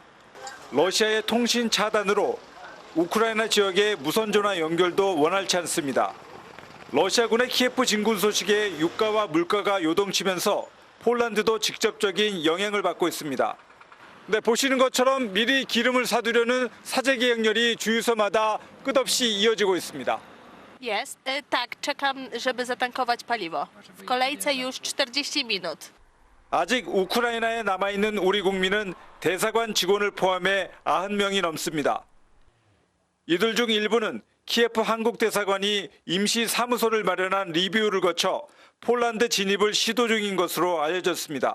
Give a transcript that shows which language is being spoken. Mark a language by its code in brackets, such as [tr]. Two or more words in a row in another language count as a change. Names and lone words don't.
[ko] 러시아의 통신 차단으로 우크라이나 지역의 무선 전화 연결도 원활치 않습니다. 러시아군의 키예프 진군 소식에 유가와 물가가 요동치면서 폴란드도 직접적인 영향을 받고 있습니다. 네, 보시는 것처럼 미리 기름을 사두려는 사재기 행렬이 주유소마다 끝없이 이어지고 있습니다. [pl] Jest, tak, czekam, żeby zatankować paliwo. W kolejce już 40 minut. [ko] 아직 우크라이나에 남아있는 우리 국민은 대사관 직원을 포함해 90명이 넘습니다. 이들 중 일부는 키예프 한국대사관이 임시 사무소를 마련한 리뷰를 거쳐 폴란드 진입을 시도 중인 것으로 알려졌습니다.